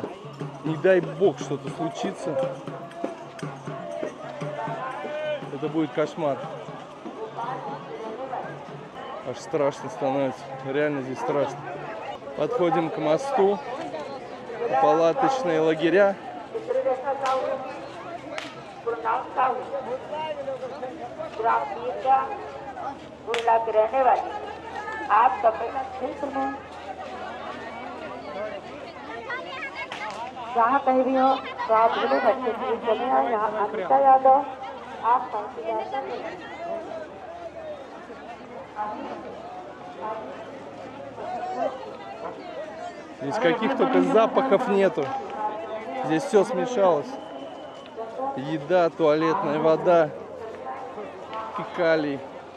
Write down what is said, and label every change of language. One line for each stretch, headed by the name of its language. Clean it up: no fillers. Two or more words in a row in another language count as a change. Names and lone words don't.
Russian: Не дай бог что-то случится. Это будет кошмар. Аж страшно становится. Реально здесь страшно. Подходим к мосту. Палаточные лагеря.
Hindi: जहाँ कहीं भी हो तो आप बोले बच्चे प्लीज चले आए। यहाँ अमिता यादव आप
Russian: Здесь каких только запахов нету. Здесь все смешалось. Еда, туалетная вода, фекалий.